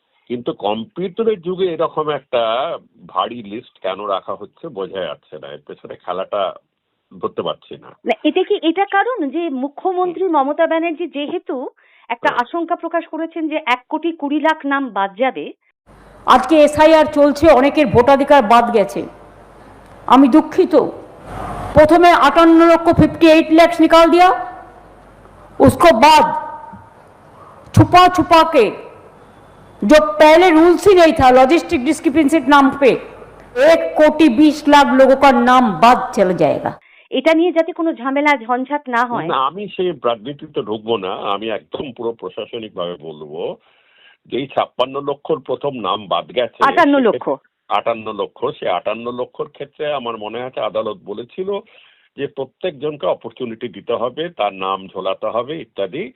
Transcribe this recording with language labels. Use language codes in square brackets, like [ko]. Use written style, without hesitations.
[bn] কিন্তু কম্পিউটারের যুগে এরকম একটা ভারী লিস্ট কেন রাখা হচ্ছে বোঝা যাচ্ছে না, এর পেছনে খেলাটা ধরতে পারছি না। এটা কারণ যে মুখ্যমন্ত্রী মমতা ব্যানার্জি যেহেতু একটা আশঙ্কা প্রকাশ করেছেন যে 1,20,00,000 নাম বাদ যাবে। আজকে এসআইআর চলছে, অনেকের ভোটাধিকার বাদ গেছে। আমি দুঃখিত। প্রথমে [hi] 58,58,00,000 निकाल दिया, उसको बाद छुपा छुपा के जो पहले रूल्स ही नहीं था लॉजिस्टिक डिस्क्रिपेंसी नाम पे 1,20,00,000 लोगों का नाम बाद चला जाएगा। [bn] এটা নিয়ে যাতে কোনো ঝামেলা ঝঞ্ঝাট না হয়। না, আমি সেই রাজনীতিতে ঢুকবো না। আমি একদম পুরো প্রশাসনিক ভাবে বলবো যে এই 56 লক্ষর প্রথম নাম বাদ গেছে 58 লক্ষ। 58 লক্ষ, সে 58 লক্ষর ক্ষেত্রে আমার মনে আছে আদালত বলেছিল যে প্রত্যেকজনকে অপরচুনিটি দিতে হবে, তার নাম ঝোলাতে হবে ইত্যাদি।